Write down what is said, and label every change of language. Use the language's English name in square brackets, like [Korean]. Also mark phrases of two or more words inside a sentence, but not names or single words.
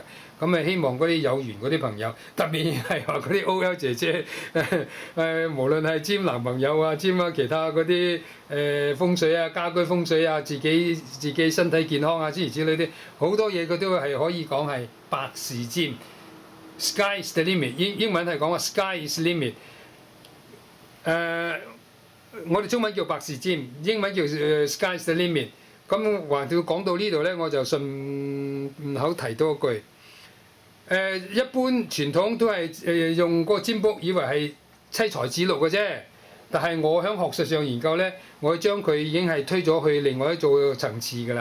[Cantonese] 咁希望嗰啲有緣嗰啲朋友，特別係話嗰啲 OL 姐姐，無論係占男朋友啊，占其他嗰啲風水啊、家居風水啊、自己身體健康啊諸如此類啲，好多嘢佢都係可以講係百事占。 [English] Sky is the limit， [Cantonese] 英文係講話 [English] Sky is limit。 [Cantonese] 我哋中文叫百事占，英文叫 [English] Sky is the limit。 [Cantonese] 咁橫掂講到呢度咧，我就順口提多一句。一般傳統都係用個占卜，以為係妻財子祿嘅啫。但係我喺學術上研究咧，我將佢已經係推咗去另外一組層次㗎啦。